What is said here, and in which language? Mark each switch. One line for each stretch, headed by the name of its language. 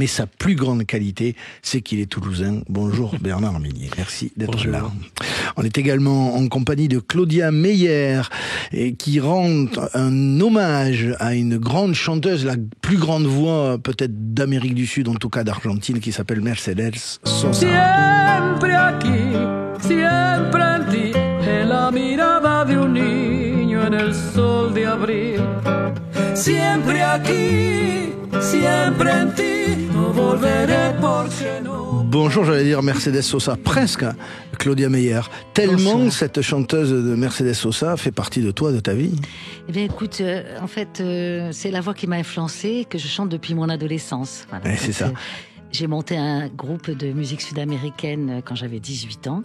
French: Mais sa plus grande qualité, c'est qu'il est toulousain. Bonjour Bernard Minier. Merci d'être Bonjour. là. On est également en compagnie de Claudia Meyer qui rend un hommage à une grande chanteuse, la plus grande voix peut-être d'Amérique du Sud, en tout cas d'Argentine, qui s'appelle Mercedes Sosa.
Spanish: Siempre aquí, siempre en ti, en la mirada de un niño en el sol de abril. Siempre aquí, siempre en ti, no volveré porque no.
French: Bonjour, j'allais dire Mercedes Sosa, presque, Claudia Meyer. Tellement Bonsoir. cette chanteuse de Mercedes Sosa fait partie de toi, de ta vie. Eh bien, écoute, en fait, c'est la voix qui m'a influencée, que je chante depuis mon adolescence. Voilà. Ouais, c'est ça. J'ai monté un groupe de musique sud-américaine quand j'avais 18 ans.